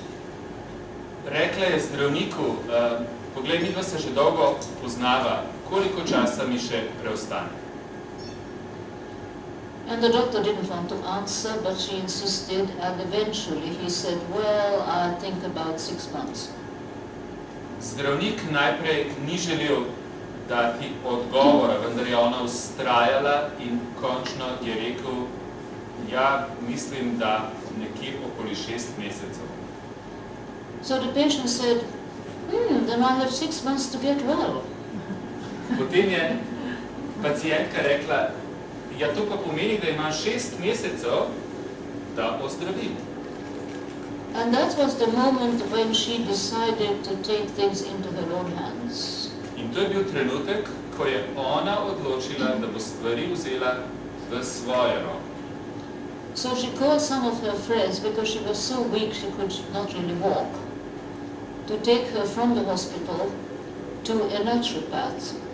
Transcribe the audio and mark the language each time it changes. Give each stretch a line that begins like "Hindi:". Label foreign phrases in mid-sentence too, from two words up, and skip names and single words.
Slovenian: Rekla je zdravniku, poglej, midva se že dolgo poznava, koliko časa mi še preostane?
English: And the doctor didn't want to answer, but she insisted, and eventually he said, well, I think about 6 months.
Slovenian: Zdravnik najprej ni želel dati odgovora, vendar je ona vztrajala in končno je rekel, ja, mislim, da nekje okoli 6 mesecev.
English: So the patient said, then I have 6 months to get well.
Slovenian: Potem je pacientka rekla, ja, to pa pomeni, da ima 6 mesecev, da ozdravim.
English: And that was the moment when she decided to take things into her own hands.
Slovenian: In to je bil trenutek, ko je ona odločila, da bo stvari vzela v svoje roke.
English: So she called some of her friends, because she was so weak she could not really walk, to take her from the hospital to a naturopath.